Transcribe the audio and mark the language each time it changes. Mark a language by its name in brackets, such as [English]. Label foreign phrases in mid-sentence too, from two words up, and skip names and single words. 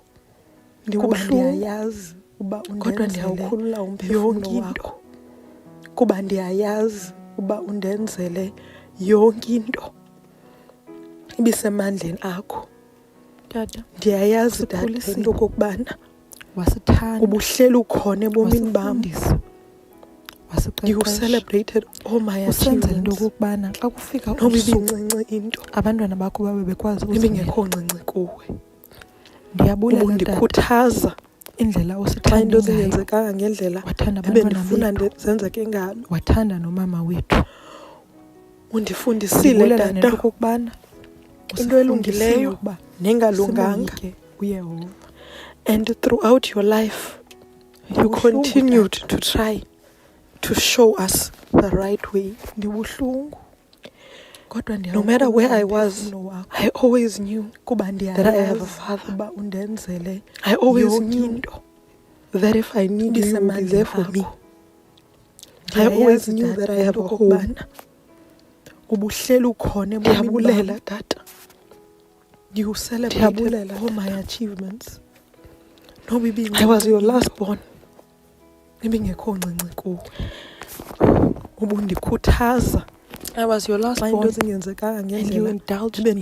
[Xhosa] Kuba ndiyayazi uba kodwa ndiyawukhulula umphefumlo wakho. Kuba ndiyayazi uba undenzele yonke into ibisemandleni akho. Tata, ndiyayazi tata into okokubana wasithanda, ubuhleli ukhona ebomini bam. [English] You celebrated all my achievements. [Xhosa] Into okokubana xa kufika ibincinci into abantwana bakho babe bekwazi ibingekho ncinci kuwe. Ndiyabulela undikhuthaza indlela osithanda into zingenzekanga ngendlela ebendifuna zenzeke ngalo. Wathanda nomama wethu. Undifundisile tata okokubana into elungileyo nengalunganga uYehova. [English] And throughout your life, you continued to try to show us the right way. No matter where I was, I always knew that I have a father. I always knew that if I need you, you will be there for me. I always knew that I have a home. [Xhosa] Ndiyabulela tata. [English] You celebrated all my achievements. I was your last born. I was your last born. And you indulged me.